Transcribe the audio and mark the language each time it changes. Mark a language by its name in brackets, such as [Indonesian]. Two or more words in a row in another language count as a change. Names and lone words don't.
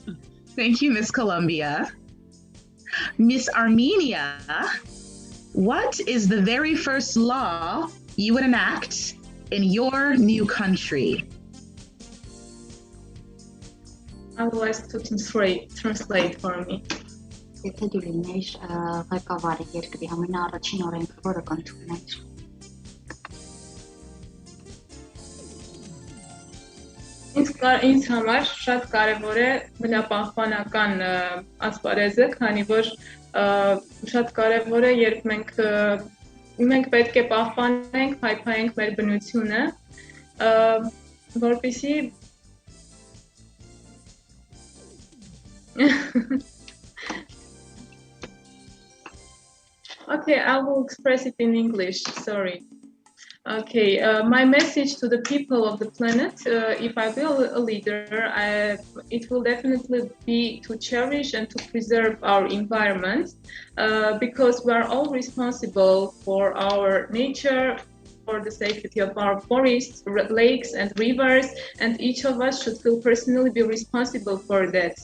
[English] Thank you, Miss Colombia. Miss Armenia, what is the very first law you would enact in your new country? I would like to translate for me. [Armenian] Ինձ համար շատ կարևոր է բնապահպանական ասպարեզը, քանի որ շատ կարևոր է, երբ մենք պետք է պահպանենք, փայփայենք մեր բնությունը, որպեսզի [English] Okay, I will express it in English, sorry. Okay, my message to the people of the planet, if I will a leader, it will definitely be to cherish and to preserve our environment, because we are all responsible for our nature, for the safety of our forests, lakes and rivers, and each of us should feel personally be responsible for that.